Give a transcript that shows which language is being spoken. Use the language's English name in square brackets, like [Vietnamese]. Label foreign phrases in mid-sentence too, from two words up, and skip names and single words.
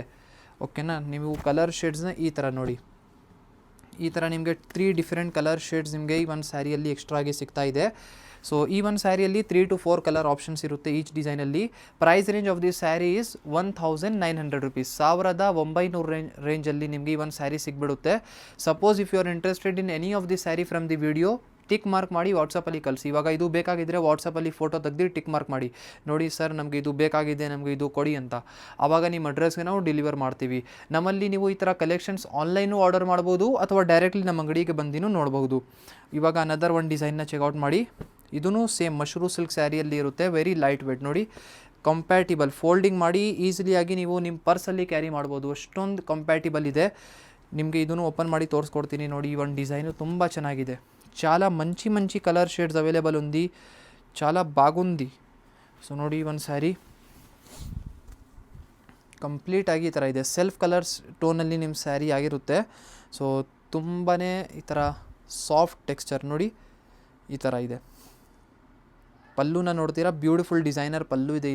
[Kannada] ಓಕೆನಾ, ನೀವು [English] color shades [Kannada] ಈ ಥರ ನೋಡಿ, ಈ ಥರ ನಿಮಗೆ [English] 3 different color shades [Kannada] ನಿಮಗೆ ಈ ಒಂದು ಸ್ಯಾರಿಯಲ್ಲಿ ಎಕ್ಸ್ಟ್ರಾಗಿ ಸಿಗ್ತಾ ಇದೆ. ಸೊ ಈ ಒಂದು ಸ್ಯಾರಿಯಲ್ಲಿ 3 to 4 [English] color options [Kannada] ಇರುತ್ತೆ ಈಚ್ ಡಿಸೈನಲ್ಲಿ. [English] price range of this saree is 1900 rupees, [Kannada] 1900 ರೇಂಜಲ್ಲಿ ನಿಮಗೆ ಈ ಒಂದು ಸ್ಯಾರಿ ಸಿಗ್ಬಿಡುತ್ತೆ. [English] suppose if you are interested in any of the saree from the video, tick mark [Kannada] ಮಾಡಿ ವಾಟ್ಸಪ್ಪಲ್ಲಿ ಕಳಿಸಿ. ಇವಾಗ ಇದು ಬೇಕಾಗಿದ್ದರೆ ವಾಟ್ಸಪ್ಪಲ್ಲಿ ಫೋಟೋ ತೆಗೆದು [English] tick mark [Kannada] ಮಾಡಿ, ನೋಡಿ ಸರ್ ನಮಗೆ ಇದು ಬೇಕಾಗಿದೆ, ನಮಗೆ ಇದು ಕೊಡಿ ಅಂತ. ಆವಾಗ ನಿಮ್ಮ ಅಡ್ರೆಸ್ಗೆ ನಾವು ಡೆಲಿವರ್ ಮಾಡ್ತೀವಿ. ನಮ್ಮಲ್ಲಿ ನೀವು ಈ ಥರ [English] collections online order [Kannada] ಮಾಡ್ಬೋದು ಅಥವಾ ಡೈರೆಕ್ಟ್ಲಿ ನಮ್ಮ ಅಂಗಡಿಗೆ ಬಂದಿನೂ ನೋಡ್ಬೋದು. ಇವಾಗ ಅನದರ್ ಒಂದು ಡಿಸೈನ್ನ ಚೆಕ್ಔಟ್ ಮಾಡಿ. ಇದೂ [English] same mashru silk [Kannada] ಸ್ಯಾರಿಯಲ್ಲಿ ಇರುತ್ತೆ, [English] very light weight [Kannada] ನೋಡಿ, ಕಂಪ್ಯಾಟಿಬಲ್. ಫೋಲ್ಡಿಂಗ್ ಮಾಡಿ ಈಸಿಲಿಯಾಗಿ ನೀವು ನಿಮ್ಮ ಪರ್ಸಲ್ಲಿ ಕ್ಯಾರಿ ಮಾಡ್ಬೋದು, ಅಷ್ಟೊಂದು ಕಂಪ್ಯಾಟಿಬಲ್ ಇದೆ. ನಿಮಗೆ ಇದನ್ನು ಓಪನ್ ಮಾಡಿ ತೋರಿಸ್ಕೊಡ್ತೀನಿ ನೋಡಿ. ಈ ಒಂದು ಡಿಸೈನು ತುಂಬ ಚೆನ್ನಾಗಿದೆ, [Telugu] చాలా మంచి [English] color shades available [Telugu] ఉంది, చాలా బాగుంది. [Kannada] ಸೊ ನೋಡಿ ಈ ಒಂದು ಸ್ಯಾರಿ ಕಂಪ್ಲೀಟ್ ಆಗಿ ಈ ಥರ ಇದೆ, [English] self colors [Kannada] ಟೋನಲ್ಲಿ ನಿಮ್ಮ ಸ್ಯಾರಿ ಆಗಿರುತ್ತೆ. ಸೊ ತುಂಬಾ ಈ ಥರ [English] soft texture [Kannada] ನೋಡಿ, ಈ ಥರ ಇದೆ. ಪಲ್ಲುನ ನೋಡ್ತೀರಾ, [English] beautiful designer [Kannada] ಪಲ್ಲು ಇದೆ.